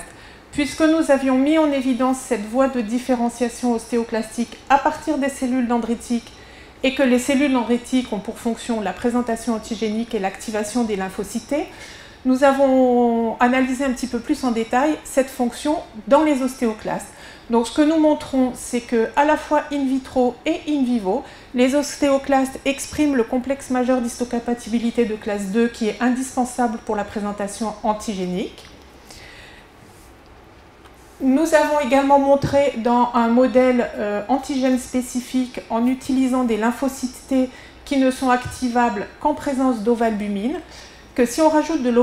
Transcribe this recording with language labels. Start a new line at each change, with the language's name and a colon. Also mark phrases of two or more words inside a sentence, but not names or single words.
French: Puisque nous avions mis en évidence cette voie de différenciation ostéoclastique à partir des cellules dendritiques et que les cellules dendritiques ont pour fonction la présentation antigénique et l'activation des lymphocytes T, nous avons analysé un petit peu plus en détail cette fonction dans les ostéoclastes. Donc ce que nous montrons, c'est qu'à la fois
Latin: in vitro
French: et
Latin: in vivo,
French: les ostéoclastes expriment le complexe majeur d'histocompatibilité de classe 2 qui est indispensable pour la présentation antigénique. Nous avons également montré dans un modèle antigène spécifique en utilisant des lymphocytes T qui ne sont activables qu'en présence d'ovalbumine, que si on rajoute de